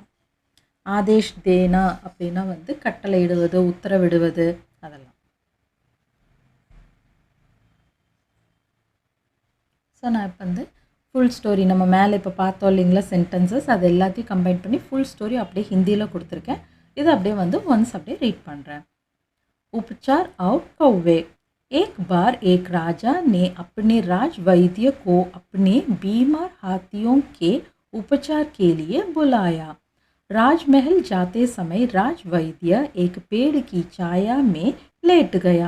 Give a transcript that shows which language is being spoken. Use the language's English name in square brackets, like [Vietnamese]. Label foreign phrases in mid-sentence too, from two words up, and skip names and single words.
[Hindi] आदेश देना [Tamil] அப்படின்னா வந்து கட்டளையிடுவது, உத்தரவிடுவது, அதெல்லாம். ஸோ நான் இப்போ வந்து [English] full story [Tamil] நம்ம மேலே இப்போ பார்த்தோம் இல்லைங்களா சென்டென்சஸ், அது எல்லாத்தையும் கம்பைன் பண்ணி [English] full story [Tamil] அப்படியே ஹிந்தியில் கொடுத்துருக்கேன். இது அப்படியே வந்து ஒன்ஸ் அப்படியே ரீட் பண்ணுறேன். [Hindi] உபச்சார் और कौवे. एक बार एक राजा ने अपने राज वैद्य को अपने बीमार हाथियों के उपचार के लिए बुलाया. राजमहल जाते समय राज वैद्य एक पेड़ की छाया में लेट गया.